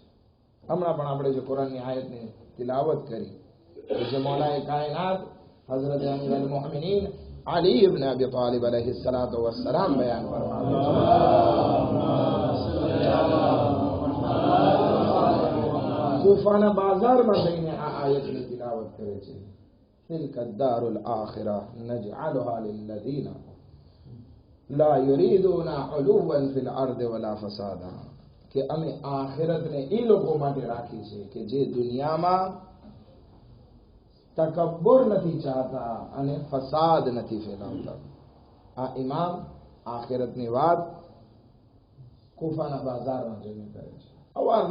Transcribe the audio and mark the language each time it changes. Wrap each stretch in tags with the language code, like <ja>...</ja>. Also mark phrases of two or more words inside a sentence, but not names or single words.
<gu>હમણાં પણ આપણે જે કુરાનની આયતની તિલાવત કરી જે મૌલાએ કાયનાત હઝરત અમીર અલ મોમિનીન અલી ઇબ્ન અબી તાલિબ</gu> <ar>عليه الصلاة والسلام</ar> <gu>બયાન ફરમાવે છે. કૂફાના બાજારમાં જઈને આ આયતની તિલાવત કરે છે.</gu> <ar>تلك الدار الآخرة نجعلها للذين لا يريدون علوا في الأرض ولا فسادا.</ar> <gu>કે અમે આખિરતને એ લોકો માટે રાખી છે કે જે દુનિયામાં તકબ્બુર નથી ચાહતા અને ફસાદ નથી ફેલાવતા. આ ઇમામ આખિરતની વાત કૂફાના બાજારમાં જઈને કરે છે.</gu>